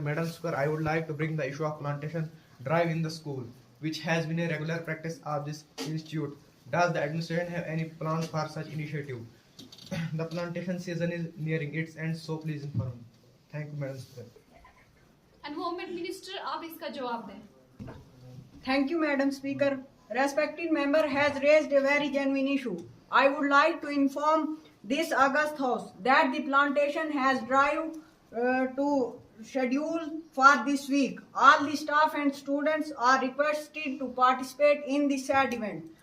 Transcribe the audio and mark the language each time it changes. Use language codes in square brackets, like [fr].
[en] Madam Speaker, I would like to bring the issue of plantation drive in the school, which has been a regular practice of this institute. Does the administration have any plans for such initiative? The plantation season is nearing its end, so please inform me. Thank you, Madam Speaker. [hi] Environment minister, आप इसका जवाब दें। [en] Thank you, Madam Speaker. Respected member has raised a very genuine issue. I would like to inform this August House that the plantation has drive to schedule for this week. All the staff and students are requested to participate in this sad event.